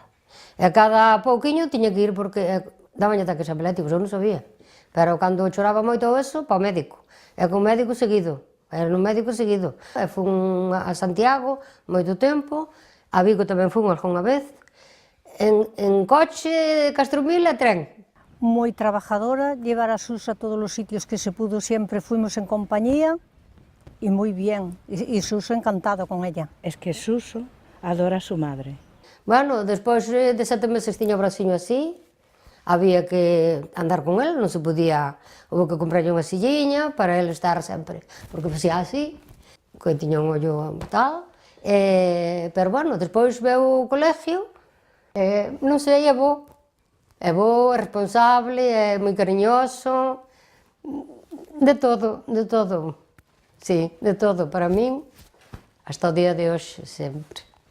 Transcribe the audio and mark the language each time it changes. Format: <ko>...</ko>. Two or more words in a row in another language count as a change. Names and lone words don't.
<gl>E cada pouquiño tiña que ir porque daban ataques epilépticos, eu non sabía. Pero cando choraba moito eso, para o médico. E con médico seguido. era un médico seguido. Fun a Santiago moito tempo, a Vigo tamén fun algunha vez, en coche, Castromil e tren.</gl> <es>Moi trabajadora, llevar a Sus a todos</es> <gl>os sitios</gl> <es>que se pudo, siempre fuimos en compañía y muy bien, y Suso encantado con ella. Es que Suso adora a su madre.</es> <gl>Bueno, despois de 7 meses tiña o braciño así, había que andar con el, non se podía, houve que comprarlle unha silliña para ele estar sempre, porque facía así, que tiña un ollo tal, pero bueno, despois veu o colegio, non sei, é bo, é responsable, é moi cariñoso, de todo, sí, de todo, para min, hasta o día de hoxe, sempre.</gl>